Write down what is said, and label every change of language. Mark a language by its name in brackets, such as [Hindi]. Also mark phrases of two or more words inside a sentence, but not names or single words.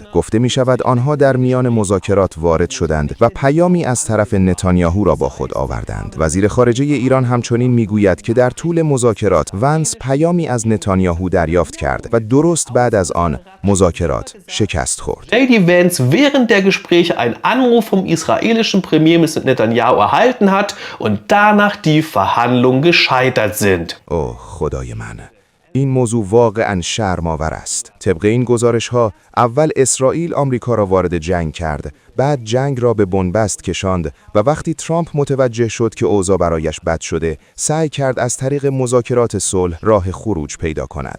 [Persian] گفته می شود آنها در میان مذاکرات وارد شدند و پیامی از طرف نتانیاهو را با خود آوردند. وزیر خارجه ایران همچنین میگوید که در طول مذاکرات ونس پیامی از نتانیاهو دریافت کرد و درست بعد از آن مذاکرات شکست خورد. [German] JD Vance während der Gespräche einen Anruf vom israelischen Premierminister Netanyahu erhalten hat und danach die Verhandlungen gescheitert sind. [Persian] اوه خدای من، این موضوع واقعاً شرم‌آور است. طبق این گزارش‌ها اول اسرائیل آمریکا را وارد جنگ کرد، بعد جنگ را به بنبست کشاند و وقتی ترامپ متوجه شد که اوضاع برایش بد شده، سعی کرد از طریق مذاکرات صلح راه خروج پیدا کند.